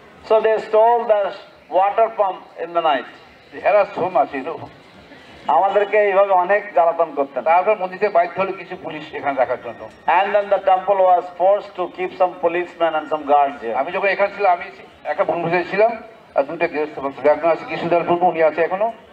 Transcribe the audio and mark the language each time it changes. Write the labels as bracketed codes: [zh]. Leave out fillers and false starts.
[en] So they stole the water pump in the night. এরা সো মাছিল [bn] আমাদেরকে এইভাবে অনেক জ্বালাতন করতেন। তারপর মন্দিরে বাধ্য হলো কিছু পুলিশ এখানে রাখার জন্য। [en] And then the temple was forced to keep some policemen and some guards here. [bn] আমি যখন এখানে ছিলাম আমি একা বনভোজনে ছিলাম আর দুটো গৃহস্থ ভক্ত, একজন আছে কৃষ্ণদাস প্রভু, উনি আছে এখনো।